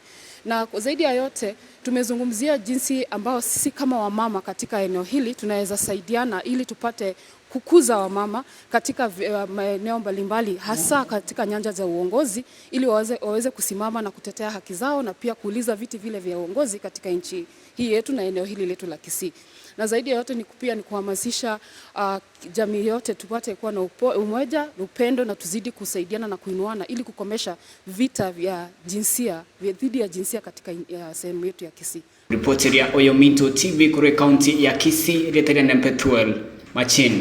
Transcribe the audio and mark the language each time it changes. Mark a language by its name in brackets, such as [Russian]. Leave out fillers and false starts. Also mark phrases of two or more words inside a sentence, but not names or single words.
[Swahili] Na zaidi ya yote tumezungumzia jinsi ambao sisi kama wamama katika eneo hili tunaweza saidiana ili tupate kukuza wamama katika maeneo mbalimbali hasa katika nyanja za uongozi ili waweze kusimama na kutetea haki zao na pia kuuliza viti vile vya uongozi katika nchi hii yetu na eneo hili letu la Kisii. Na zaidi ya yote ni kuhamasisha jamii yote tupate kuwa na umoja, upendo na tuzidi kusaidiana na kuinuana ili kukomesha vita vya jinsia dhidi ya jinsia katika sehemu yetu ya Kisii. Ripoti ya Oyominto TV kure kaunti ya Kisii, Getembe Machin.